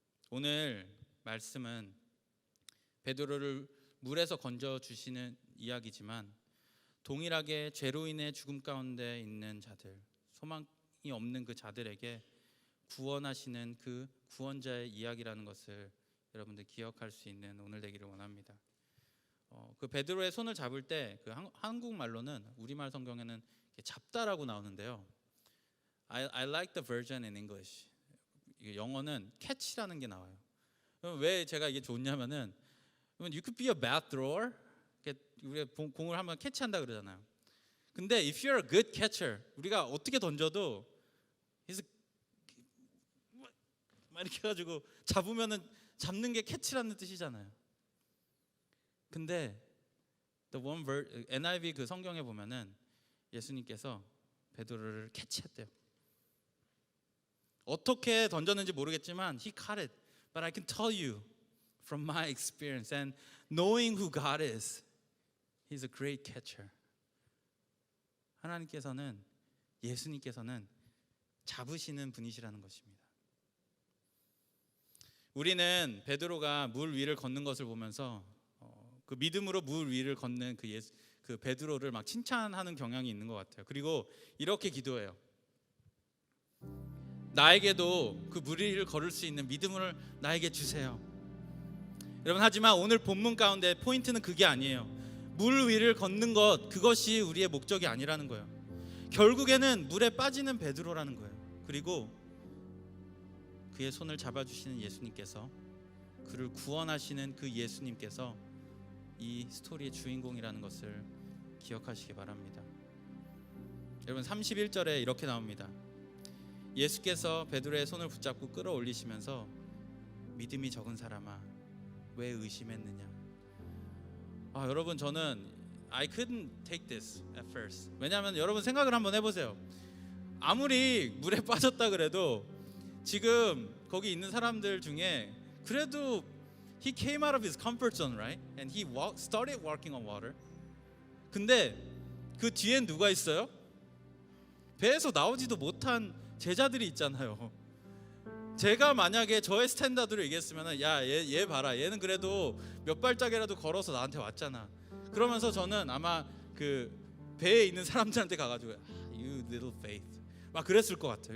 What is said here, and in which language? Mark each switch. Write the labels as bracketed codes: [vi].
[ko] 오늘 말씀은 베드로를 물에서 건져주시는 이야기지만 동일하게 죄로 인해 죽음 가운데 있는 자들, 소망이 없는 그 자들에게 구원하시는 그 구원자의 이야기라는 것을 여러분들 기억할 수 있는 오늘 되기를 원합니다. 그 베드로의 손을 잡을 때 그 한국말로는 우리말 성경에는 잡다라고 나오는데요. [en] I like the version in English. [ko] 영어는 catch라는 게 나와요. 왜 제가 이게 좋냐면은 [en] you could be a bad thrower. [ko] 우리가 공을 한번 캐치한다 그러잖아요. 근데 [en] if you're a good catcher, [ko] 우리가 어떻게 던져도 막 이렇게 해가지고 잡으면은 잡는 게 캐치라는 뜻이잖아요. 근데 NIV 그 성경에 보면은 예수님께서 베드로를 캐치했대요. 어떻게 던졌는지 모르겠지만 [en] He caught it. But I can tell you from my experience and knowing who God is, He's a great catcher. [ko] 하나님께서는 예수님께서는 잡으시는 분이시라는 것입니다. 우리는 베드로가 물 위를 걷는 것을 보면서 그 믿음으로 물 위를 걷는 그 베드로를 막 칭찬하는 경향이 있는 것 같아요. 그리고 이렇게 기도해요. 나에게도 그 물 위를 걸을 수 있는 믿음을 나에게 주세요. 여러분, 하지만 오늘 본문 가운데 포인트는 그게 아니에요. 물 위를 걷는 것, 그것이 우리의 목적이 아니라는 거예요. 결국에는 물에 빠지는 베드로라는 거예요. 그리고 그의 손을 잡아주시는 예수님께서, 그를 구원하시는 그 예수님께서 이 스토리의 주인공이라는 것을 기억하시기 바랍니다. 여러분, 31절에 이렇게 나옵니다. 예수께서 베드로의 손을 붙잡고 끌어올리시면서 믿음이 적은 사람아 왜 의심했느냐. 여러분 저는 [en] I couldn't take this at first. [ko] 왜냐하면 여러분 생각을 한번 해보세요. 아무리 물에 빠졌다 그래도 지금 거기 있는 사람들 중에 그래도 [en] he came out of his comfort zone, right? And he started walking on water. [ko] 근데 그 뒤엔 누가 있어요? 배에서 나오지도 못한 제자들이 있잖아요. 제가 만약에 저의 스탠다드로 얘기했으면 얘 봐라, 얘는 그래도 몇 발짝이라도 걸어서 나한테 왔잖아. 그러면서 저는 아마 그 배에 있는 사람들한테 가가지고 [en] You little faith [ko] 막 그랬을 것 같아요.